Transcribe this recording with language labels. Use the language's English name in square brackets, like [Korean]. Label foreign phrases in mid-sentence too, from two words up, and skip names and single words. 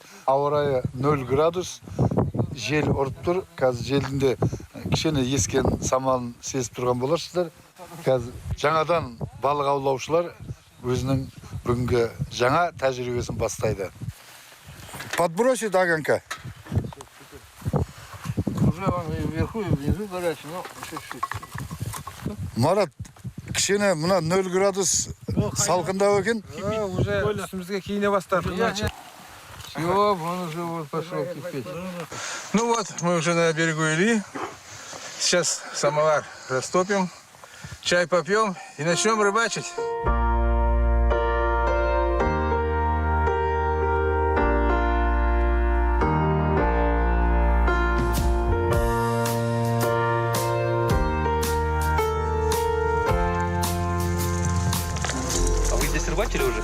[Kazakh] Ауа райы 0 градус, жел ұрып тұр. Қазір желінде кішкене ескен самалын сезіп тұрған боларсыздар. Қазір жаңадан балық аулаушылар өзінің бүгінгі жаңа тәжірибесін бастайды. [Russian] Подбросит Аганка. Уже он и вверху, и внизу горячий, но еще чуть-чуть. [Kazakh] Марат, кішкене мына 0 градус салқындау екен. Уже үстімізге киіне бастады. [Russian] Все, он уже вот пошел кипеть. Ну вот, мы уже на берегу Ильи. Сейчас самовар растопим, чай попьем и начнем рыбачить. А вы здесь рыбачили уже?